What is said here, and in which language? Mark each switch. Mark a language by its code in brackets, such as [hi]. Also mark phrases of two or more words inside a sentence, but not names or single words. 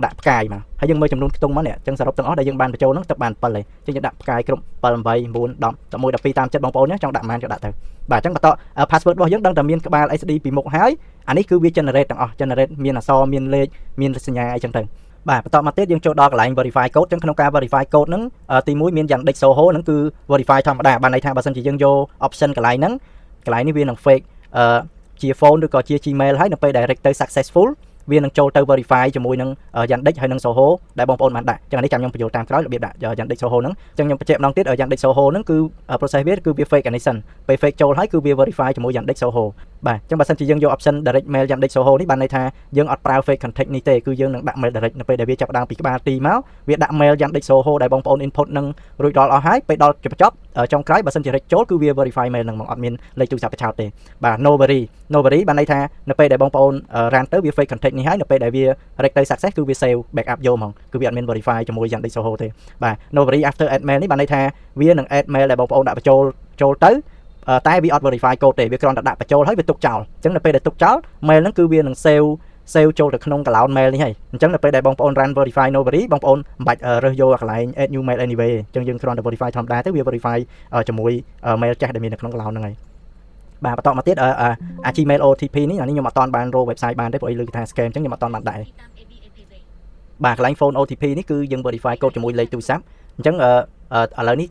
[km] ដាក់ផ្កាយមកហើយយើងមើលចំនួនខ្ទង់មកនេះអញ្ចឹងសរុបទាំងអស់ដែលយើងបានបញ្ចូលហ្នឹងទៅបាន7ហើយអញ្ចឹងយើងដាក់ផ្កាយគ្រប់7 8 9 10 11 12តាមចិត្តបងប្អូនចង់ដាក់ប៉ុន្មានក៏ដាក់ទៅបាទអញ្ចឹងបន្ត password របស់យើងដឹងតែមានក្បាល SD ពីមុខហើយអានេះគឺវា generate ទាំងអស់ generate មានអក្សរមានលេខមានសញ្ញាអីចឹងទៅបាទបន្តមកទៀតយើងចូលដល់កន្លែង [en] verify code [km] អញ្ចឹងក្នុងការ [en] verify code [km] ហ្នឹងទី1មានយ៉ាង Dex Soho ហ្នឹងគឺ verify ធម្មតាបានន័យថាបើសិនជាយើងយក option កន្លែងនេះវានឹង fake ជា phone ឬក៏ជា Gmail ហើយនៅពេល direct ទៅ successful វានឹងចូលទៅ verify ជាមួយនឹង Yandex ហើយនឹង Soho ដែលបងប្អូនបានដាក់ចឹងនេះចាំខ្ញុំបញ្យល់តាមក្រោយរបៀបដាក់ Yandex Soho ហ្នឹងចឹងខ្ញុំបញ្ជាក់ម្ដងទៀត Yandex Soho ហ្នឹងគឺ process វាគឺវា fake អានេះសិនពេល fake ចូលហើយគឺវា verify ជាមួយ Yandex Soho បាទចឹងបើសិនជាយើងយក [en] option direct mail [km] Yandex Soho នេះបានន័យថាយើងអត់ប្រើ [en] fake contact [km] នេះទេគឺយើងនឹងដាក់ [en] mail direct [km] នៅពេលដែលវាចាប់ផ្ដើមពីក្បាលទីមកវាដាក់ mail Yandex Soho ដែលបងប្អូន input នឹងរួចដល់អស់ហើយពេលដល់ចប់ចុងក្រោយបើ សិនជា rect ចូលគឺវា verify mail ហ្នឹងមកអត់មានលេខទូរស័ព្ទបញ្ឆោតទេបាទ [en] no worry [km] បានន័យថានៅពេលដែលបងប្អូន run ទៅវា [en] fake contact [km] នេះហើយនៅពេលដែលវា rect ទៅ success គឺវា save backup យកហ្មងគឺវាអត់មាន verify ជាមួយ Yandex Soho ទេបាទ [en] no worry after add mail [km] នេះបានន័យថាវានឹង [en] add mail [km] ដែលបងប្អូនដាក់បញ្ចូលទៅតែវាអត់ [en] verify code [km] ទេវាគ្រាន់តែដាក់បញ្ចូលហើយ វាទុកចោលអញ្ចឹងនៅពេលដែលទុកចោល mail ហ្នឹងគឺវានឹង save ចូលទៅក្នុង [en] cloud mail [km] នេះហើយអញ្ចឹងនៅពេលដែលបងប្អូន [en] run verify no worry [km] បងប្អូនមិនបាច់រើសយកកន្លែង [en] add new mail anyway [km] អញ្ចឹងយើងគ្រាន់តែ verify ធម្មតាទៅវា verify ជាមួយ mail ចាស់ដែលមាននៅក្នុង cloud ហ្នឹងហើយបាទបន្តមកទៀត [en] Gmail OTP [km] នេះអានេះខ្ញុំអត់តាន់បានរក website បានទេព្រោះអីលើគេថា scam អញ្ចឹងខ្ញុំអត់តាន់បានដែរបាទកន្លែង [en] phone OTP [km] នេះគឺយើង [en] verify code [km] ជាមួយលេខទូរស័ព្ទអញ្ចឹងឥឡូវនេះ